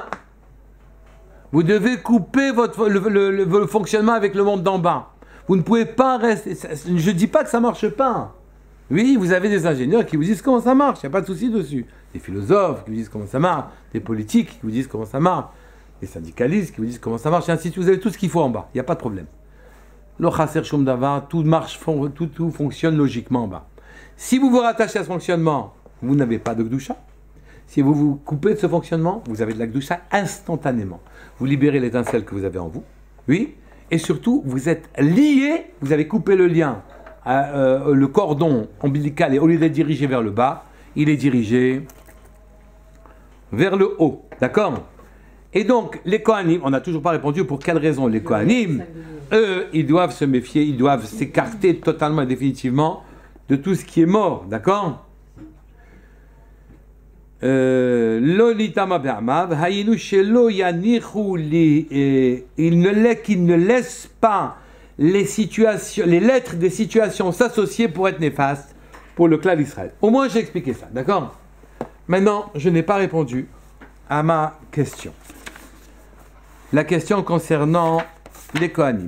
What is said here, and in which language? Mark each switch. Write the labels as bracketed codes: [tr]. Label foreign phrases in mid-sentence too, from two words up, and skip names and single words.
[fr] Vous devez couper le fonctionnement avec le monde d'en bas. Vous ne pouvez pas rester... Je ne dis pas que ça ne marche pas. Oui, vous avez des ingénieurs qui vous disent comment ça marche, il n'y a pas de souci dessus. Des philosophes qui vous disent comment ça marche, des politiques qui vous disent comment ça marche, des syndicalistes qui vous disent comment ça marche, et ainsi de suite. Vous avez tout ce qu'il faut en bas, il n'y a pas de problème. [he] לא חסר שום דבר, [fr] tout marche, tout fonctionne logiquement en bas. Si vous vous rattachez à ce fonctionnement, vous n'avez pas de Gdusha. Si vous vous coupez de ce fonctionnement, vous avez de la Gdusha instantanément. Vous libérez l'étincelle que vous avez en vous, oui, et surtout, vous êtes lié, vous avez coupé le lien, le cordon ombilical, et au lieu d'être dirigé vers le bas, il est dirigé vers le haut, d'accord? Et donc, les Kohanim, on n'a toujours pas répondu pour quelle raison les Kohanim, eux, ils doivent se méfier, ils doivent s'écarter totalement et définitivement de tout ce qui est mort, d'accord? [he] לא יטמא בעמיו היינו שלא יניחו לי, [fr] qu'ils ne laissent pas les situations, les lettres des situations s'associer pour être néfastes pour le clan d'Israël. Au moins, j'ai expliqué ça, d'accord? Maintenant, je n'ai pas répondu à ma question. La question concernant les Kohanim.